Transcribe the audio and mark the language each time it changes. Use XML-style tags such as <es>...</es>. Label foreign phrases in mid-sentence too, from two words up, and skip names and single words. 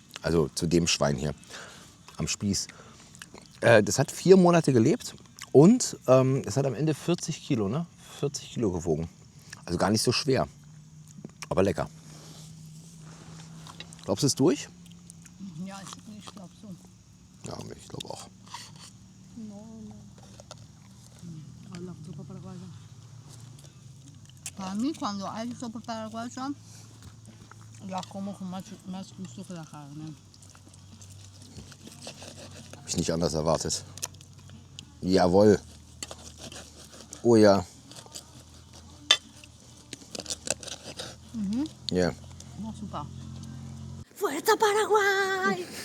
<de>Also zu dem Schwein hier am Spieß. Das hat 4 Monate gelebt und es hat am Ende 40 Kilo, ne? 40 Kilo gewogen. Also gar nicht so schwer, aber lecker. Glaubst du, es ist durch? Ja, ich glaube so. Ja, ich glaube auch.</de> <es>Para mí, cuando hay sopa paraguaya, la como con más gusto que la carne.</es> <de>Habe ich nicht anders erwartet. Jawohl. Oh ja. Ja. Oh, super.</de> <es>Fuerza Paraguay!</es>